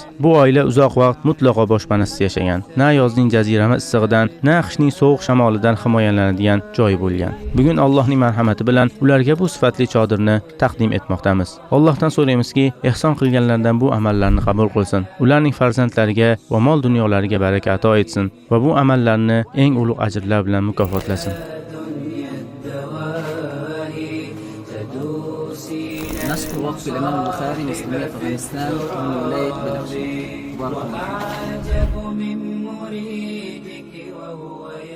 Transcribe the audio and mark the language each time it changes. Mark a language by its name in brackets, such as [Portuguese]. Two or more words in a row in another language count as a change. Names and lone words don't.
[Uzbek] Bu oila uzoq vaqt mutlaqo boshpanasiz yashagan. Na yozning jazirama issig'idan, na qishning sovuq shamolidan himoyalanadigan joy bo'lgan. Bugun Allohning marhamati bilan ularga bu sifatli chodirni taqdim etmoqdamiz. Allohdan so'raymizki, ehson qilganlardan bu amallarni qabul qilsin. Ularning farzandlariga va mol dunyolariga baraka ato etsin va bu amallarni eng ulug' ajrlar bilan mukofotlasin. [Arabic] نشكر وقف الإمام البخاري مسلمية أفغانستان من ولاية بدخشان. بارك الله.